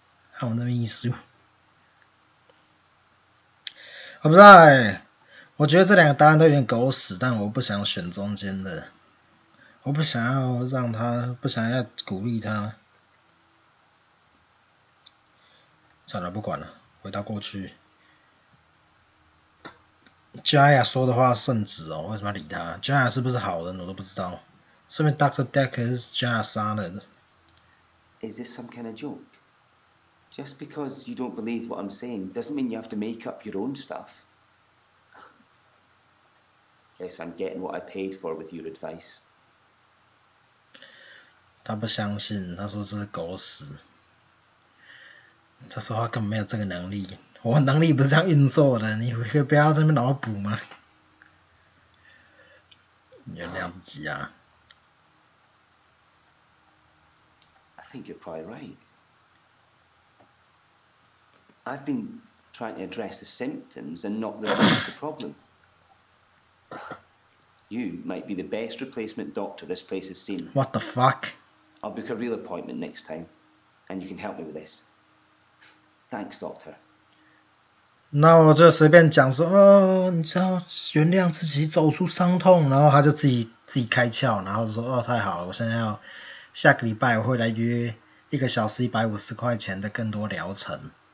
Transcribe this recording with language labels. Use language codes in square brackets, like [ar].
[zh] 还有我们的秘书，我不知道我觉得这2个答案都有点狗屎，但我不想选中间的，我不想要鼓励他。算了，不管了，回到过去。 Jaya 说的话圣旨哦，为什么要理他 ？Jaya 是不是好人我都不知道。说明 Dr. Dekker 是 Jaya 杀的。 [en] Is this some kind of joke? Just because you don't believe what I'm saying doesn't mean you have to make up your own stuff. Guess I'm getting what I paid for with your advice. [zh] 他不相信，他说这是狗屎。他说他根本没有这个能力，我能力不是这样运作的，你可以不要在那边脑补吗？原谅自己啊。 [en] I think you're probably right. I've been trying to address the symptoms and not the root of the problem. You might be the best replacement doctor this place has seen. What the fuck? I'll book a real appointment next time, and you can help me with this. Thanks, Doctor. [zh] 那我就随便讲说，你只要原谅自己，走出伤痛，然后他就自己开窍，然后说，太好了，我现在下个礼拜我会来约1个小时150块钱的更多疗程。